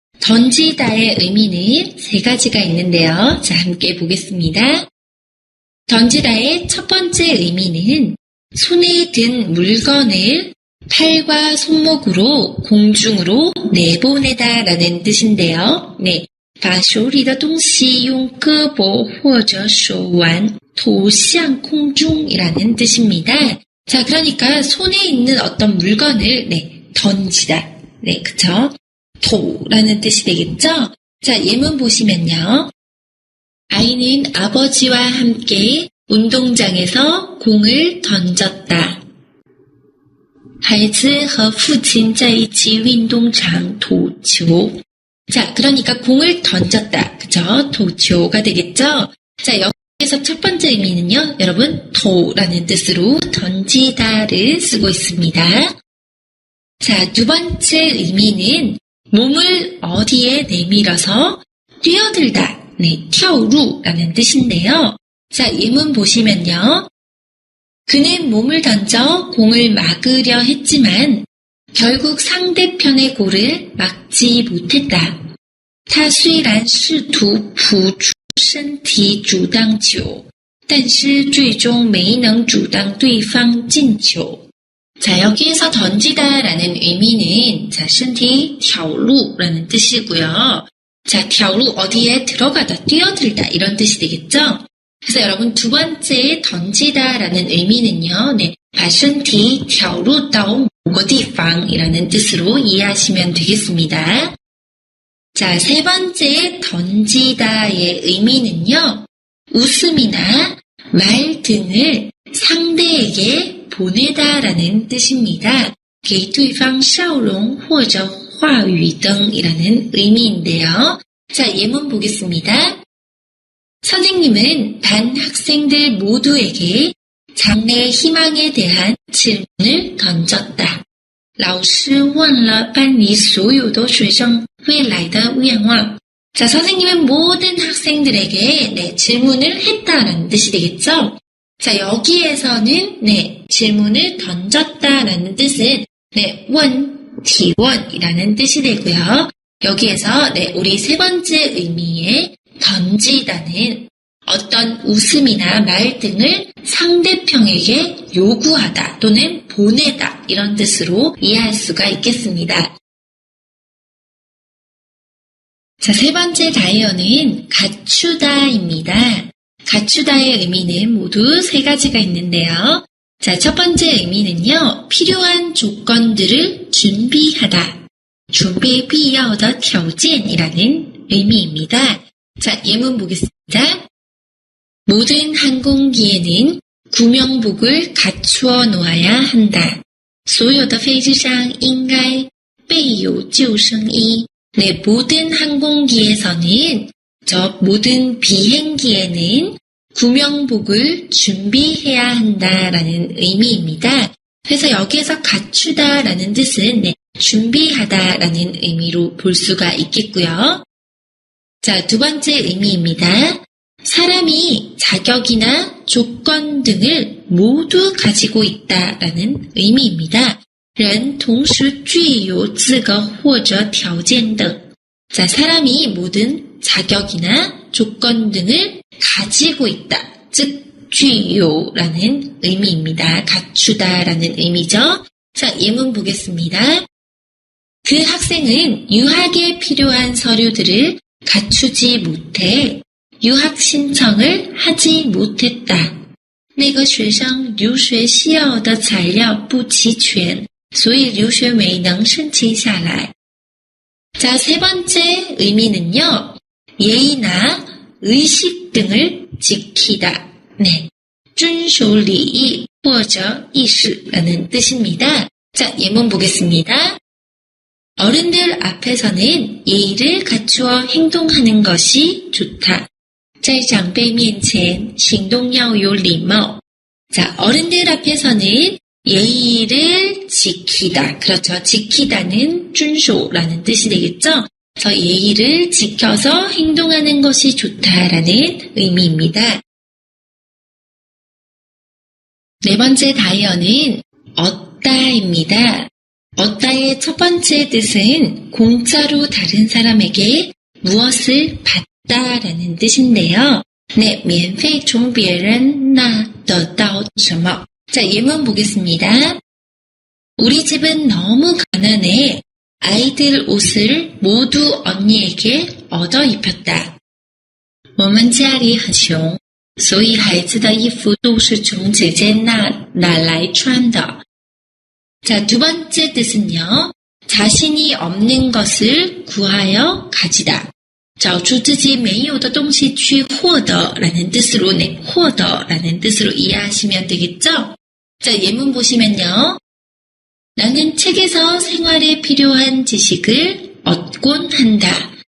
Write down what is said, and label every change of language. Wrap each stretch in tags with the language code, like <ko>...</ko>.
<ko>던지다의 의미는 세 가지가 있는데요. 자, 함께 보겠습니다. 던지다의 첫 번째 의미는 손에 든 물건을 팔과 손목으로 공중으로 내보내다라는 뜻인데요.</ko> <zh>把手里的东西用胳膊或者手腕投向空中</zh> <ko>이라는 뜻입니다. 자, 그러니까 손에 있는 어떤 물건을 던지다. 그쵸? 도라는 뜻이 되겠죠? 자, 예문 보시면요. 아이는 아버지와 함께 운동장에서 공을 던졌다.</ko> <zh>孩子和父亲在一起运动场投球.</zh> <ko>자, 그러니까 공을 던졌다. 그쵸? 도초가 되겠죠? 자, 여기서 첫 번째 의미는요. 여러분, 도라는 뜻으로 던지다를 쓰고 있습니다. 자, 두 번째 의미는 몸을 어디에 내밀어서 뛰어들다. 跳入라는 뜻인데요. 자, 예문 보시면요. 그는 몸을 던져 공을 막으려 했지만 결국 상대편의 골을 막지 못했다.</ko> <zh>他虽然试图扑出身体阻挡球，但是最终没能阻挡对方进球.</zh> <ko>자, 여기에서 던지다라는 의미는 자,</ko> <zh>身体 跳入</zh> <ko>라는 뜻이고요. 자, 跳入 어디에 들어가다, 뛰어들다 이런 뜻이 되겠죠? 그래서 여러분 두 번째 던지다라는 의미는요.</ko> <zh>把身体跳入到某个地方</zh> <ko>이라는 뜻으로 이해하시면 되겠습니다. 자, 세 번째 던지다의 의미는요. 웃음이나 말 등을 상대에게 보내다라는 뜻입니다.</ko> <zh>给对方笑容或者话语等</zh> <ko>이라는 의미인데요. 자, 예문 보겠습니다. 선생님은 반 학생들 모두에게 장래 희망에 대한 질문을 던졌다.</ko> <zh>老师问了班里所有的学生未来的愿望.</zh> <ko>자, 선생님은 모든 학생들에게 질문을 했다라는 뜻이 되겠죠? 자, 여기에서는 질문을 던졌다라는 뜻은 원티원이라는 뜻이 되고요. 여기에서 우리 세 번째 의미의 던지다는 어떤 웃음이나 말 등을 상대편에게 요구하다 또는 보내다 이런 뜻으로 이해할 수가 있겠습니다. 자, 세 번째 다이어는 갖추다입니다. 갖추다의 의미는 모두 세 가지가 있는데요. 자, 첫 번째 의미는요. 필요한 조건들을 준비하다.</ko> <zh>准备必要的条件</zh> <ko>이라는 의미입니다. 자, 예문 보겠습니다. 모든 항공기에는 구명복을 갖추어 놓아야 한다.</ko> <zh>所有的飞机上应该备有救生衣.</zh> <ko>네, 모든 항공기에서는 모든 비행기에는 구명복을 준비해야 한다라는 의미입니다. 그래서 여기에서 갖추다라는 뜻은 준비하다라는 의미로 볼 수가 있겠고요. 자, 두 번째 의미입니다. 사람이 자격이나 조건 등을 모두 가지고 있다라는 의미입니다.</ko> <zh>人同时具有资格或者条件等.</zh> <ko>자, 사람이 모든 자격이나 조건 등을 가지고 있다. 즉, 具有라는 의미입니다. 갖추다라는 의미죠. 자, 예문 보겠습니다. 그 학생은 유학에 필요한 서류들을 갖추지 못해 유학 신청을 하지 못했다.</ko> <zh>那个学生留学需要的材料不齐全，所以留学没能申请下来.</zh> <ko>자, 세 번째 의미는요. 예의나 의식 등을 지키다. 네,</ko> <zh>遵守礼仪或者意识</zh> <ko>라는 뜻입니다. 자, 예문 보겠습니다. 어른들 앞에서는 예의를 갖추어 행동하는 것이 좋다.</ko> <zh>在长辈面前行动要有礼貌.</zh> <ko>자, 어른들 앞에서는 예의를 지키다. 그렇죠. 지키다는 遵守라는 뜻이 되겠죠. 그래서 예의를 지켜서 행동하는 것이 좋다라는 의미입니다. 네 번째 다이어는 얻다입니다. 얻다의 첫 번째 뜻은 공짜로 다른 사람에게 무엇을 받다라는 뜻인데요.</ko> <zh>네, 免费从别人那得到什么?</zh> <ko>자, 예문 보겠습니다. 우리 집은 너무 가난해. 아이들 옷을 모두 언니에게 얻어 입혔다.</ko> <zh>我们家里很穷，所以孩子的衣服都是从姐姐那拿来穿的.</zh> <ko>자, 두 번째 뜻은요. 자신이 없는 것을 구하여 가지다.</ko> <zh>找出自己没有的东西去获得</zh> <ko>라는 뜻으로, 네,</ko> <zh>获得</zh> <ko>라는 뜻으로 이해하시면 되겠죠? 자, 예문 보시면요. 나는 책에서 생활에 필요한 지식을 얻곤 한다.</ko>